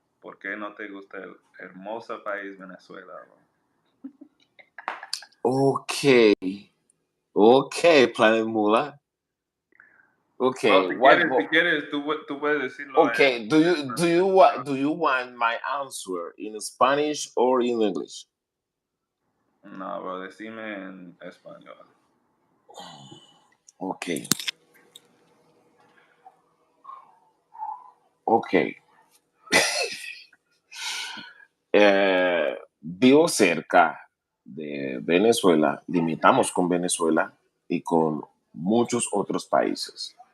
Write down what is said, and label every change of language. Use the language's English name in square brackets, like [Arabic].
[Spanish] ¿Por qué no te gusta el hermoso país Venezuela, bro? [English] Okay, okay, Planet Mula. Bro, Okay, [Spanish] si quieres, tú puedes decirlo [English] okay, do you want my answer in Spanish or in English? [Spanish] No, bro, decime en español. [English] Okay, okay. [Spanish] Vivo cerca de Venezuela, limitamos con Venezuela y con muchos otros países.